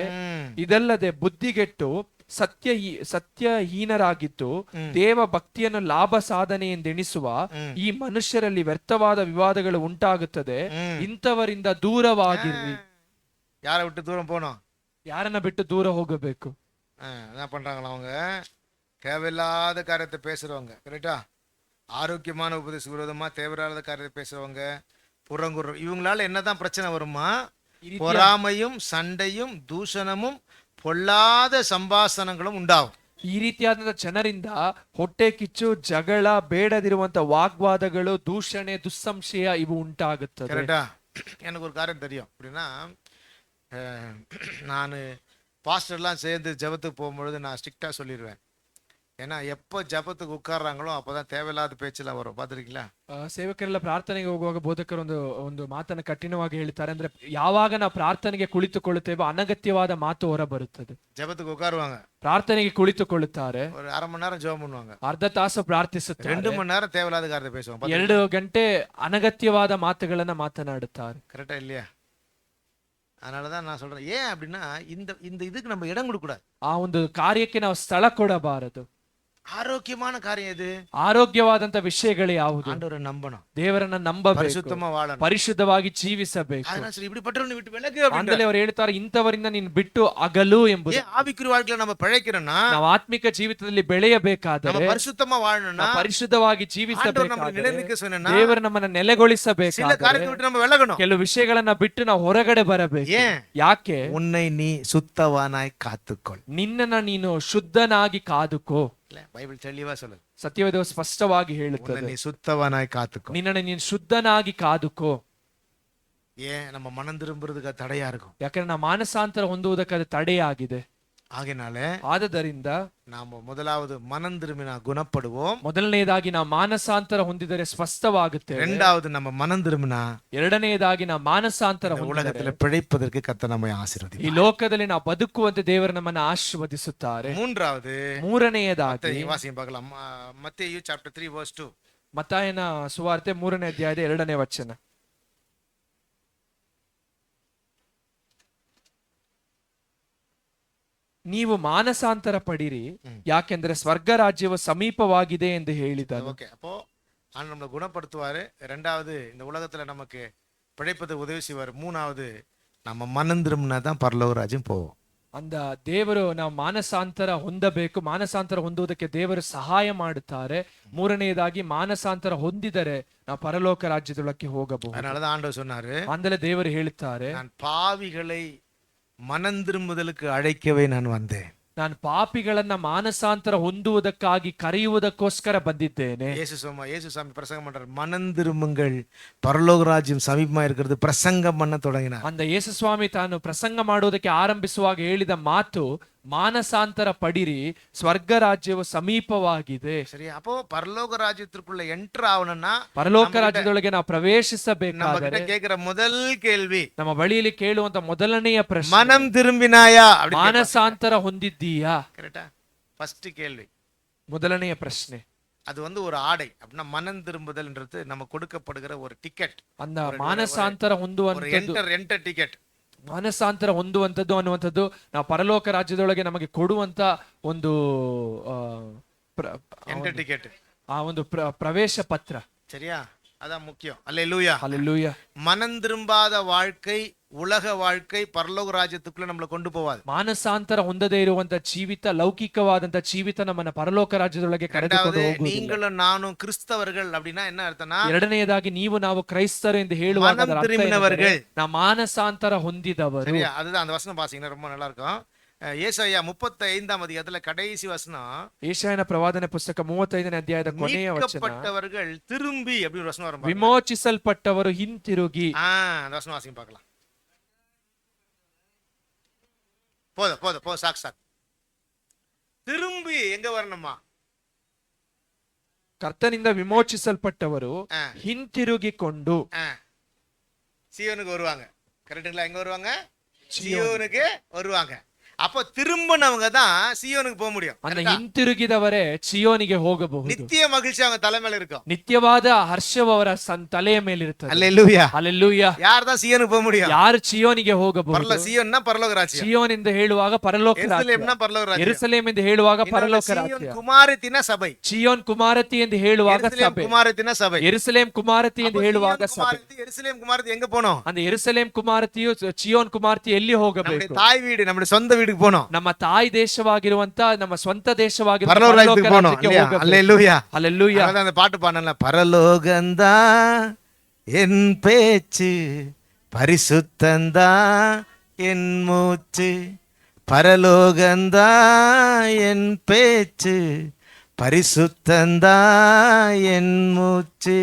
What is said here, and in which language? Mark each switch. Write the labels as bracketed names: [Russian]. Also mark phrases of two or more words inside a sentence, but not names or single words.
[Kannada] ಇದಲ್ಲದೆ ಬುದ್ಧಿಗೆಟ್ಟು ಸತ್ಯಹೀನರಾಗಿದ್ದು ದೇವ ಭಕ್ತಿಯನ್ನು ಲಾಭ ಸಾಧನೆ ಎಂದೆಣಿಸುವ ಈ ಮನುಷ್ಯರಲ್ಲಿ ವ್ಯರ್ಥವಾದ ವಿವಾದಗಳು ಉಂಟಾಗುತ್ತದೆ. ಇಂಥವರಿಂದ ದೂರವಾಗಿರ್ರಿ. ಯಾರ ಬಿಟ್ಟು ದೂರ போனோம்? ಯಾರನ್ನ ಬಿಟ್ಟು ದೂರ ಹೋಗಬೇಕು? [Tamil] என்ன பண்றாங்களா அவங்க? தேவையில்லாத காரியத்தை பேசுறவங்க, கரெக்டா? ஆரோக்கியமான உபதேச விரோதமா தேவையில்லாத காரியத்தை பேசுறவங்க, புறங்குற, இவங்களால என்னதான் பிரச்சனை வருமா? பொறாமையும் சண்டையும் ದೂಷಣமும் பொல்லாத ಸಂಭಾಷಣೆಗಳು ಉಂಟಾகும். [Kannada] ಈ ರೀತಿಯಾದ ಜನರಿಂದ ಹೊಟ್ಟೆ ಕಿಚ್ಚು, ಜಗಳ, ಬೇಡದಿರುವಂತ ವಾಗ್ವಾದಗಳು, ದೂಷಣೆ, ದುಸ್ಸಂಶಯ ಇವು ಉಂಟಾಗುತ್ತದೆ. [Tamil] கரெக்டா? எனக்கு ஒரு காரியம் தெரியும். அப்படின்னா நான் பாஸ்டர்லாம் சேர்ந்து ஜபத்துக்கு போகும்பொழுது நான் ஸ்ட்ரிக்டா சொல்லிடுவேன். ஏன்னா எப்போ ஜபத்துக்கு உட்கார்றாங்களோ அப்போதான் தேவையில்லாத பேச்செல்லாம் வரும். பார்த்துருக்கீங்களா? [Kannada] ಸೇವಕರೆಲ್ಲ ಪ್ರಾರ್ಥನೆಗೆ ಹೋಗುವಾಗ ಬೋಧಕರು ಒಂದು ಮಾತನ್ನು ಕಠಿಣವಾಗಿ ಹೇಳ್ತಾರೆ. ಅಂದ್ರೆ ಯಾವಾಗ ನಾವು ಪ್ರಾರ್ಥನೆಗೆ ಕುಳಿತುಕೊಳ್ಳುತ್ತೇವೋ ಅನಗತ್ಯವಾದ ಮಾತು ಹೊರ ಬರುತ್ತದೆ. [Tamil] ஜபத்துக்கு உட்காருவாங்க, [Kannada] ಪ್ರಾರ್ಥನೆಗೆ ಕುಳಿತುಕೊಳ್ಳುತ್ತಾರೆ, [Tamil] ஒரு அரை மணி நேரம் ஜெபம் பண்ணுவாங்க, [Kannada] ಅರ್ಧ ತಾಸು ಪ್ರಾರ್ಥಿಸುತ್ತಾರೆ, [Tamil] 2 மணி நேரம் தேவையில்லாத காரியத்தை பேசுவாங்க, [Kannada] 2 ಗಂಟೆ ಅನಗತ್ಯವಾದ ಮಾತುಗಳನ್ನ ಮಾತನಾಡುತ್ತಾರೆ. [Tamil] கரெக்டா இல்லையா? அதனாலதான் நான் சொல்றேன். ஏன் அப்படின்னா இந்த இந்த இதுக்கு நம்ம இடம் கொடுக்கூடாது. [Kannada] ಆ ಒಂದು ಕಾರ್ಯಕ್ಕೆ ನಾವು ಸ್ಥಳ ಕೊಡಬಾರದು. [Tamil] ஆரோக்கியமான காரியம் எது? [Kannada] ಆರೋಗ್ಯವಾದಂತ ವಿಷಯಗಳು ಯಾವುದು? [Tamil] ஆண்டவரை நம்பணும், [Kannada] ದೇವರನ್ನ ನಂಬಬೇಕು, [Tamil] பரிசுத்தமா வாழணும், [Kannada] ಪರಿಶುದ್ಧವಾಗಿ ಜೀವಿಸಬೇಕು. [Tamil] அதனால சரி இப்படிப்பட்டவனை விட்டு விலகு [Kannada] ಅಂದ್ರೆ [Tamil] அப்படின்றார். [Kannada] ಅವರು ಹೇಳ್ತಾರೆ, ಇಂಥವರಿಂದ ನೀನು ಬಿಟ್ಟು ಅಗಲು ಎಂಬುದು. [Tamil] ஏன் ஆவிக்குரிய வாழ்க்கையில நம்ம பிழைக்கிறோம்னா, [Kannada] ನಾವು ಆತ್ಮಿಕ ಜೀವಿತದಲ್ಲಿ ಬೆಳೆಯಬೇಕಾದರೆ, [Tamil] நம்ம பரிசுத்தமா வாழணும்னா, [Kannada] ಪರಿಶುದ್ಧವಾಗಿ [Tamil] ஆண்டவர் நம்மளை [Kannada] ಜೀವಿಸಬೇಕಾದರೆ, [Tamil] நிலைநிற்க சொன்னா, [Kannada] ದೇವರು ನಮ್ಮನ್ನ [Tamil] சில [Kannada] ನೆಲೆಗೊಳಿಸಬೇಕಾದರೆ [Tamil] காரியத்தை விட்டு நம்ம விலகணும். [Kannada] ಕೆಲವು ವಿಷಯಗಳನ್ನ ಬಿಟ್ಟು ನಾವು ಹೊರಗಡೆ ಬರಬೇಕು. [Tamil] ஏன்? [Kannada] ಯಾಕೆ? [Tamil] உன்னை நீ சுத்தவானாய் காத்துக்கொள். [Kannada] ನಿನ್ನನ್ನ ನೀನು ಶುದ್ಧನಾಗಿ ಕಾದುಕೋ. [Tamil] இல்ல, பைபிள் தெளிவா சொல்லுது. [Kannada] ಸತ್ಯವೇದವು ಸ್ಪಷ್ಟವಾಗಿ [Tamil] உன்னை [Kannada] ಹೇಳುತ್ತದೆ, [Tamil] நீ சுத்தவானாய் காத்துக்கோ. [Kannada] ನಿನ್ನನ್ನ ನೀನು ಶುದ್ಧನಾಗಿ ಕಾದುಕೋ. [Tamil] ஏன்? நம்ம மனம் திரும்புறதுக்கு அது தடையா இருக்கும். [Kannada] ಯಾಕಂದ್ರೆ ನಾವು ಮಾನಸಾಂತರ ಹೊಂದುವುದಕ್ಕೆ ಅದು ತಡೆಯಾಗಿದೆ. ಆಗಿನಾಲೆ ಆದದರಿಂದ [Tamil] ನಾವು ಮೊದಲಾவது மனம் திரும்பினா குணப்படுவோம். [Kannada] ಮೊದಲನೆಯದಾಗಿ ನಾವು ಮಾನಸಾಂತರ ಹೊಂದಿದರೆ ಸ್ವಸ್ಥವಾಗುತ್ತೇವೆ. [Tamil] இரண்டாவது நம்ம மனம் திரும்பினா [Kannada] ಎರಡನೆಯದಾಗಿ ನಾವು ಮಾನಸಾಂತರ [Tamil] இந்த [Kannada] ಹೊಂದಿದರೆ [Tamil] உலகத்துல பிழைப்பதற்கு கர்த்தர் நம்மை ஆசீர்வதிப்பார். [Kannada] ಈ ಲೋಕದಲ್ಲಿ ನಾವು ಬದುಕುವಂತೆ ದೇವರು ನಮ್ಮನ್ನು ಆಶೀರ್ವದಿಸುತ್ತಾರೆ. [Tamil] மூன்றாவது [Kannada] ಮೂರನೆಯದಾಗಿ [Tamil] வாசியம் பார்க்கலாம். மத்தேயு [English] chapter 3 verse 2. [Kannada] ಮತ್ತಾಯನ ಸುವಾರ್ತೆ 3ನೇ ಅಧ್ಯಾಯದ 2ನೇ ವಚನ. ನೀವು ಮಾನಸಾಂತರ ಪಡಿರಿ, ಯಾಕೆಂದ್ರೆ ಸ್ವರ್ಗ ರಾಜ್ಯವು ಸಮೀಪವಾಗಿದೆ ಎಂದು ಹೇಳಿದನು. [Tamil] ஓகே, அப்போ ஆண்டவர் நம்மளை குணப்படுத்துவாரு. ரெண்டாவது இந்த உலகத்துல நமக்கு பிழைப்பது உதவி செய்வார். மூணாவது நம்ம மனம் திரும்பினா தான் பரலோக ராஜ்யம் போவோம். [Kannada] ಅಂದ ದೇವರು ನಾವು ಮಾನಸಾಂತರ ಹೊಂದಬೇಕು. ಮಾನಸಾಂತರ ಹೊಂದುವುದಕ್ಕೆ ದೇವರು ಸಹಾಯ ಮಾಡುತ್ತಾರೆ. ಮೂರನೆಯದಾಗಿ ಮಾನಸಾಂತರ ಹೊಂದಿದರೆ ನಾವು ಪರಲೋಕ ರಾಜ್ಯದೊಳಕ್ಕೆ ಹೋಗಬಹುದು. [Tamil] அதனாலதான் ஆண்டவர் சொன்னாரு, [Kannada] ಅಂದರೆ ದೇವರು ಹೇಳುತ್ತಾರೆ, [Tamil] நான் பாவிகளை மனம் திரும்புதலுக்கு அழைக்கவே நான் வந்தேன். [Kannada] ನಾನು ಪಾಪಿಗಳನ್ನ ಮಾನಸಾಂತರ ಹೊಂದುವುದಕ್ಕಾಗಿ ಕರೆಯುವುದಕ್ಕೋಸ್ಕರ ಬಂದಿದ್ದೇನೆ. [Tamil] இயேசு சாமி பிரசங்கம் பண்றார், மனம் திரும்புங்கள் பரலோக ராஜ்யம் சமீபமா இருக்கிறது பிரசங்கம் பண்ண தொடங்கினார். [Kannada] ಅಂದ ಯೇಸು ಸ್ವಾಮಿ ತಾನು ಪ್ರಸಂಗ ಮಾಡುವುದಕ್ಕೆ ಆರಂಭಿಸುವಾಗ ಹೇಳಿದ ಮಾತು, ಮಾನಸಾಂತರ ಪಡಿರಿ, ಸ್ವರ್ಗ ರಾಜ್ಯವು ಸಮೀಪವಾಗಿದೆ. [Tamil] சரி, அப்போ பரலோக ராஜ்யத்திற்குள்ள என்டர் ஆகணும்னா [Kannada] ಪರಲೋಕ ರಾಜ್ಯದೊಳಗೆ ನಾವು [Tamil] நம்ம [Kannada] ಪ್ರವೇಶಿಸಬೇಕಾದರೆ [Tamil] கிட்ட கேக்குற முதல் கேள்வி, [Kannada] ನಮ್ಮ ಬಳಿಯಲ್ಲಿ ಕೇಳುವಂತ ಮೊದಲನೆಯ ಪ್ರಶ್ನೆ, [Tamil] மனம் திரும்பினாயா? [Kannada] ಮಾನಸಾಂತರ ಹೊಂದಿದ್ದೀಯಾ? [Tamil] கரெக்டா? ஃபர்ஸ்ட் கேள்வி. [Kannada] ಮೊದಲನೆಯ ಪ್ರಶ್ನೆ. [Tamil] அது ஒரு ஆடை. அப்படின்னா மனம் திரும்புதல்ன்றது நம்ம கொடுக்கப்படுகிற ஒரு டிக்கெட். [Kannada] ಅಂದ ಮಾನಸಾಂತರ [Tamil] ஒரு [Kannada] ಹೊಂದುವಂತದ್ದು, [English] enter ticket. [Kannada] ಮಾನಸಾಂತರ ಹೊಂದುವಂಥದ್ದು ಅನ್ನುವಂಥದ್ದು ನಾವು ಪರಲೋಕ ರಾಜ್ಯದೊಳಗೆ ನಮಗೆ ಕೊಡುವಂತ ಒಂದು [English] enter ticket, [Kannada] ಒಂದು ಪ್ರವೇಶ ಪತ್ರ. [Tamil] சரியா? அதான் முக்கியம். அல்லேலூயா. [Kannada] ಹಲ್ಲೆಲೂಯಾ. [Tamil] மனம் திரும்பாத வாழ்க்கை, உலக வாழ்க்கை பரலோக ராஜ்யத்துக்குள்ள நம்மளை கொண்டு போவாது. ಮಾನಸಾಂತರ ಹೊಂದದೇ ಇರುವಂತ ಜೀವಿತ, ಲೌಕಿಕವಾದಂತ ಜೀವಿತ ನಮ್ಮನ್ನ ಪರಲೋಕ ರಾಜ್ಯದೊಳಗೆ ಕರೆದುಕೊಂಡು ಹೋಗುವುದಿಲ್ಲ. நீங்களும் நானும் கிறிஸ்தவர்கள் அப்படின்னா என்ன அர்த்தம்னா, [Kannada] ಎರಡನೆಯದಾಗಿ ನೀವು ನಾವು ಕ್ರೈಸ್ತರು ಎಂದು ಹೇಳುವಾಗ [Tamil] மனம் திரும்பினவர்கள், [Kannada] ನಾವು ಮಾನಸಾಂತರ ಹೊಂದಿದವರು. [Tamil] சரியா? அதுதான் அந்த வசனம் பாத்தீங்கன்னா ரொம்ப நல்லா இருக்கும். ஏசாயா 35ஆம் அதிகாரத்துல கடைசி வசனம், [Kannada] ಏಷಾಯನ ಪ್ರವಾದನೆ ಪುಸ್ತಕ 35ನೇ ಅಧ್ಯಾಯದ ಕೊನೆಯ ವಚನ, [Tamil] மீட்கப்பட்டவர்கள் திரும்பி அப்படி ஒரு வசனம் வரும். [Kannada] ವಿಮೋಚಿಸಲ್ಪಟ್ಟವರು ಹಿಂತಿರುಗಿ. [Tamil] அந்த வசனம் வாசிங்க பார்க்கலாம். போதும் சாக். திரும்பி எங்க வரணுமா? [Kannada] ಕರ್ತನಿಂದ ವಿಮೋಚಿಸಲ್ಪಟ್ಟವರು ಹಿಂತಿರುಗಿಕೊಂಡು [Tamil] சியோனுக்கு வருவாங்க. கரெக்ட்டுங்களா? எங்க வருவாங்க? சியோனுக்கு வருவாங்க. அப்போ திரும்பினவங்க தான் சியோனுக்கு போக முடியும். [Kannada] அந்த ಹಿಂತಿರುಗಿದವರೇ ಚಿಯೋನಿಗೆ ಹೋಗಬಹುದು. [Tamil] நித்திய மகிழ்ச்சி அவங்க தலைமையில இருக்கும். [Kannada] ನಿತ್ಯವಾದ ಹರ್ಷವು ಅವರ ತಲೆಯ ಮೇಲಿರುತ್ತದೆ. [Tamil] அல்லேலூயா. [Kannada] ಹಲ್ಲೆಲೂಯಾ. [Tamil] யார் தான் சியோனுக்கு போக முடியும்? [Kannada] ಯಾರು ಚಿಯೋನಿಗೆ ಹೋಗಬಹುದು? [Tamil] சியோன்னா பரலோக ராஜ்யம். [Kannada] ಚಿಯೋನ್ ಎಂದು ಹೇಳುವಾಗ ಪರಲೋಕ ರಾಜ್ಯ. [Tamil] எருಸலேம்னா பரலோக ராஜ்யம். [Kannada] ಯೆರೂಸಲೇಮ್ ಎಂದು ಹೇಳುವಾಗ ಪರಲೋಕ ರಾಜ್ಯ. [Tamil] சியோன் குமாரத்தின சபை. [Kannada] ಚಿಯೋನ್ ಕುಮಾರತಿ ಎಂದು ಹೇಳುವಾಗ ಸಭೆ. [Tamil] குமாரத்தின சபை. [Kannada] ಯೆರೂಸಲೇಮ್ ಕುಮಾರತಿ ಎಂದು ಹೇಳುವಾಗ ಸಭೆ. [Tamil] ಯೆರೂಸಲೇಮ್ ಕುಮಾರತಿ எங்க போணும்? [Kannada] அந்த ಯೆರೂಸಲೇಮ್ ಕುಮಾರತಿಯು ಚಿಯೋನ್ ಕುಮಾರತಿ ಎಲ್ಲಿ ಹೋಗಬೇಕು? [Tamil] தாய் வீடு, நம்முடைய சொந்த வீட்டுக்கு போணும். [Kannada] ನಮ್ಮ ತಾಯಿ ದೇಶವಾಗಿರುವಂತ, ನಮ್ಮ ಸ್ವಂತ ದೇಶವಾಗಿರುವ [Tamil] பரலோக ராஜ்யத்துக்கு போணும். அல்லேலூயா. ஹல்லேலூயா. அதான் அந்த பாட்டு பாடல, பரலோகந்தா என் பேச்சு, பரிசுத்தந்தா என் மூச்சு. பரலோகந்தா என் பேச்சு, பரிசுத்தந்தா என் மூச்சு.